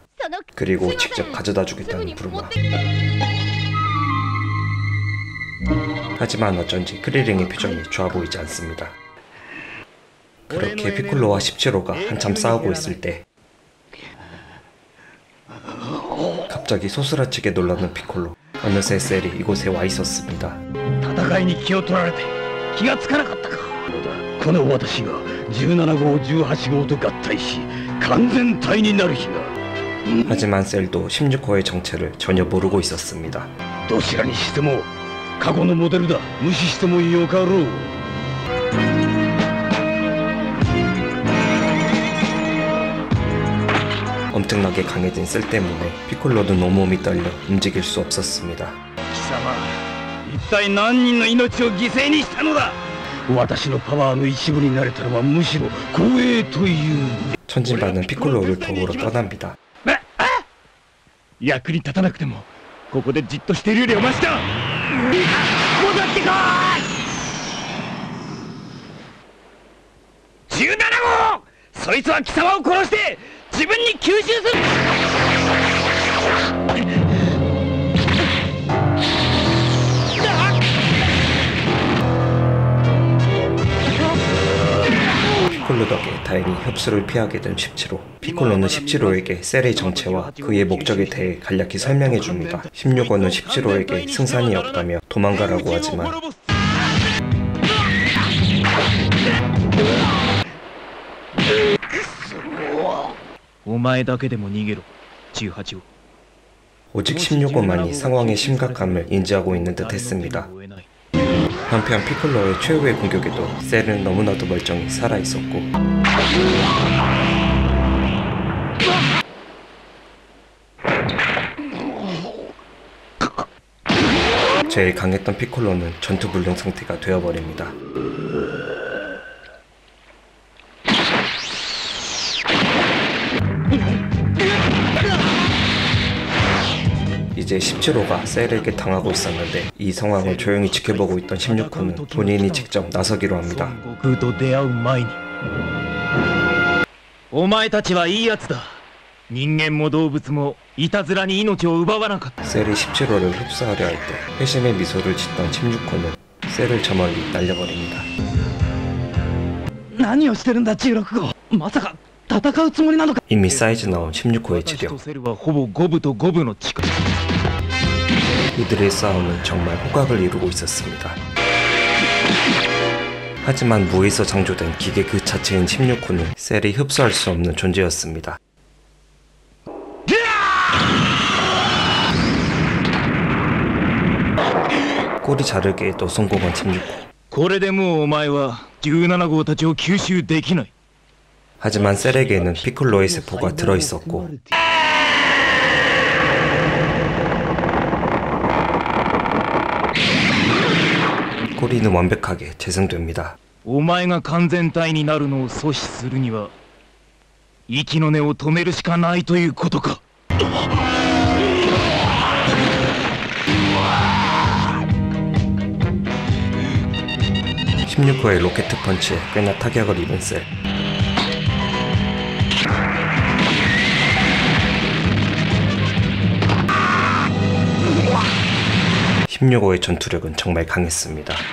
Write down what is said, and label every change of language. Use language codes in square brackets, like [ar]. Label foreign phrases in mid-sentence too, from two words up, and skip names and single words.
[ko] 그리고 직접 가져다 주겠다는 부르마. 하지만 어쩐지 크릴링의 표정이 좋아 보이지 않습니다. 그렇게 피콜로와 17호가 한참 싸우고 있을 때 갑자기 소스라치게 놀라는 피콜로. 어느새 셀이 이곳에 와 있었습니다. [ja] 戦いに気を取られて気がつかなかったか。この私が17号18号と合体し完全体になる日が。 [ko] 하지만 셀도 16호의 정체를 전혀 모르고 있었습니다. [ja] どちらにしても過去のモデルだ。無視してもよかろう。 [ko] 엄청나게 강해진 셀 때문에 피콜로는 온몸이 떨려 움직일 수 없었습니다. [ja] 一体何人の命を犠牲にしたのだ。私のパワーの一部になれたのはむしろ光栄という。 [ko] 천진반은 피콜로를 도우러 떠납니다. [ja] 役に立たなくてもここでじっとしているよりはマシだ。戻ってこい。17号、そいつは貴様を殺して自分に吸収する。 [ko] 피콜로 덕에 다행히 협수를 피하게 된 17호. 피콜로는 17호에게 셀의 정체와 그의 목적에 대해 간략히 설명해 줍니다. 16호는 17호에게 승산이 없다며 도망가라고 하지만 [ja] お前だけでも逃げろ、18号。 [ko] 오직 16호만이 상황의 심각함을 인지하고 있는 듯 했습니다. 한편 피콜로의 최후의 공격에도 셀은 너무나도 멀쩡히 살아있었고 제일 강했던 피콜로는 전투불능 상태가 되어버립니다. 이제 17호가 셀에게 당하고 있었는데 이 상황을 조용히 지켜보고 있던 16호는 본인이 직접 나서기로 합니다. [ja] お前たちはいいやつだ。人間も動物もいたずらに命を奪わなかった。 [ko] 셀이 17호를 흡수하려 할 때 회심의 미소를 짓던 16호는 셀을 저 멀리 날려버립니다. [ja] 何をしてるんだ16号。まさか戦うつもりなのか。 [ko] 이미 사이즈 나온 16호의 치료. [ja] セルはほぼ五分と五分の力。 [ko] 이들의 싸움은 정말 호각을 이루고 있었습니다. 하지만 무에서 창조된 기계 그 자체인 16호는 셀이 흡수할 수 없는 존재였습니다. 꼬리 자르기에도 성공한 16호. [ja] これでもうお前は17号たちを吸収できない。 [ko] 하지만 셀에게는 피콜로의 세포가 들어있었고 꼬리는 완벽하게 재생됩니다. [ja] お前が完全体になるのを阻止するには息の根を止めるしかないということか。 [ko] 16호의 로켓 펀치에 꽤나 타격을 입은 셀. (16호의) 전투력은 정말 강했습니다.